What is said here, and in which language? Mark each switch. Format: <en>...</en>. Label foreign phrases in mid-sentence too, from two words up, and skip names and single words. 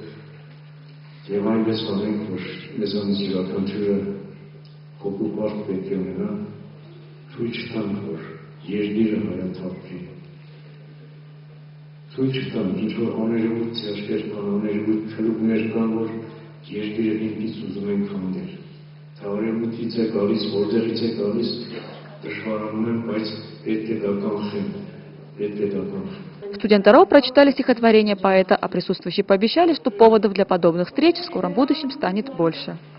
<hy>եւ այնպես անենք, որ մեզանից յուրաքանչյուրը հոգու պարկ պետք է ունենա, թույլ չտանք, որ երկիրը հայաթափվի, թույլ չտանք, ինչ որ աներևույթ ծերկեր կան, աներևույթ փլուկներ կան, որ երկիրը ինքից ուզում են քանդել, թավարևույթից է գալիս, որտեղից է գալիս, դժվարանում եմ, բայց պետք է դա կանխեն, պետք է դա կանխեն։</hy> <ru>Студенты РАО прочитали стихотворение поэта, а присутствующие пообещали, что поводов для подобных встреч в скором будущем станет больше.</ru>